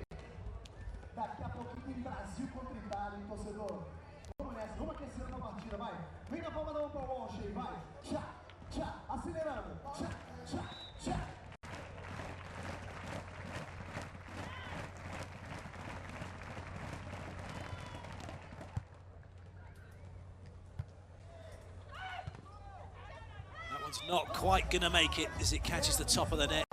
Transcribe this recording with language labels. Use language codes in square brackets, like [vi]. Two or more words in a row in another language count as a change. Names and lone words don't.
[pt] Daqui a pouquinho tem Brasil contra Itália, hein, torcedor? Vamos nessa, vamos aquecendo a partida, vai. Vem na palma da mão para o Walsh aí, vai. Tchá, tchá, acelerando. Tchá, tchá, tchá. [en] Not quite going to make it as it catches the top of the net.